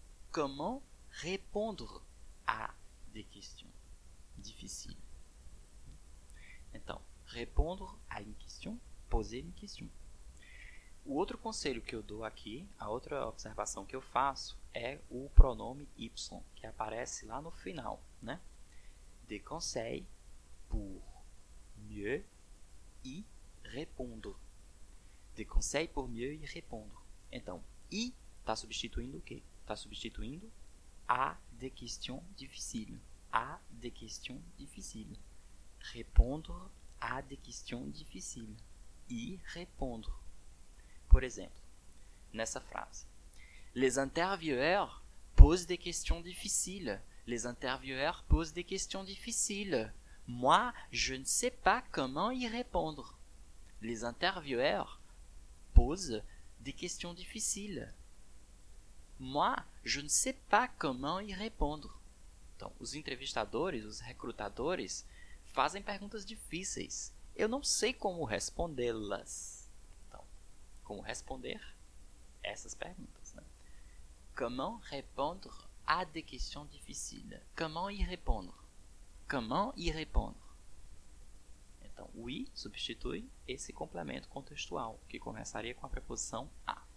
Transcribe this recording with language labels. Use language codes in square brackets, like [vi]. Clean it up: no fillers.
[fr] Comment répondre à des questions? Difficile. [pt] Então, [fr] répondre à une question, poser une question. [pt] O outro conselho que eu dou aqui, a outra observação que eu faço, é o pronome Y, que aparece lá no final, né? [fr] De conseil pour mieux y répondre. De conseil pour mieux y répondre. [pt] Então, y está substituindo o quê? Está substituindo [fr] à des questions difficiles. À des questions difficiles. Répondre à des questions difficiles. Y répondre. [pt] Por exemplo, nessa frase. [fr] Les intervieweurs posent des questions difficiles. Les intervieweurs posent des questions difficiles. Moi, je ne sais pas comment y répondre. Les intervieweurs posent des questions difficiles. Moi, je ne sais pas comment y répondre. [pt] Então, os entrevistadores, os recrutadores, fazem perguntas difíceis. Eu não sei como respondê-las. Então, como responder essas perguntas? [fr] Comment répondre à des questions difficiles? Comment y répondre? Comment y répondre? [pt] Então, o i substitui esse complemento contextual, que começaria com a preposição a.